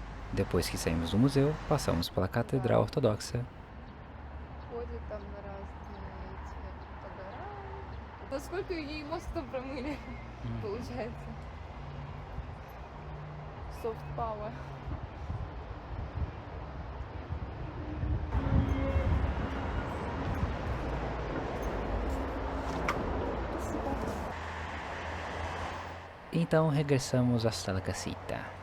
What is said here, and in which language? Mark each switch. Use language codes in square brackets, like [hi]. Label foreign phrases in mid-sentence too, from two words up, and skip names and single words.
[pt] Depois que saímos do museu, passamos pela Catedral Ortodoxa. [ru] Ходит там на разные эти погорают. Насколько ей мозг там промыли, получается. [en] Soft power. [pt] Então regressamos [es] hasta la casita.